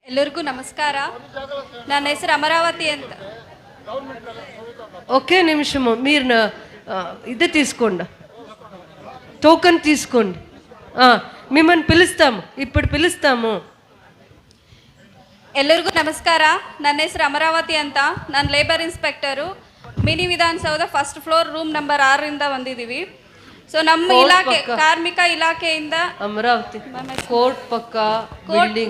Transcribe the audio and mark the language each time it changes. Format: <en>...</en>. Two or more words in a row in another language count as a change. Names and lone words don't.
<kn>ಎಲ್ಲರಿಗೂ ನಮಸ್ಕಾರ. ನನ್ನ ಹೆಸರು అమరావతి ಅಂತ.</kn> <te>ఒకే నిమిషము మీరు ఇది తీసుకోండి, టోకన్ తీసుకోండి. మిమ్మల్ని పిలుస్తాము, ఇప్పుడు పిలుస్తాము.</te> <kn>ಎಲ್ಲರಿಗೂ ನಮಸ್ಕಾರ. ನನ್ನ ಹೆಸರು ಅಮರಾವತಿ ಅಂತ. ನಾನು</kn> <en>labour inspector.</en> <kn>ಮಿನಿ ವಿಧಾನಸೌಧ</kn> <en>first floor room number</en> <kn>6ರಿಂದ ಬಂದಿದ್ದೀವಿ. ಸೊ ನಮ್ಮ ಇಲಾಖೆ ಕಾರ್ಮಿಕ ಇಲಾಖೆಯಿಂದ ಅಮರಾವತಿ ಕೋರ್ಟ್ ಪಕ್ಕ ಬಿಲ್ಡಿಂಗ್,</kn>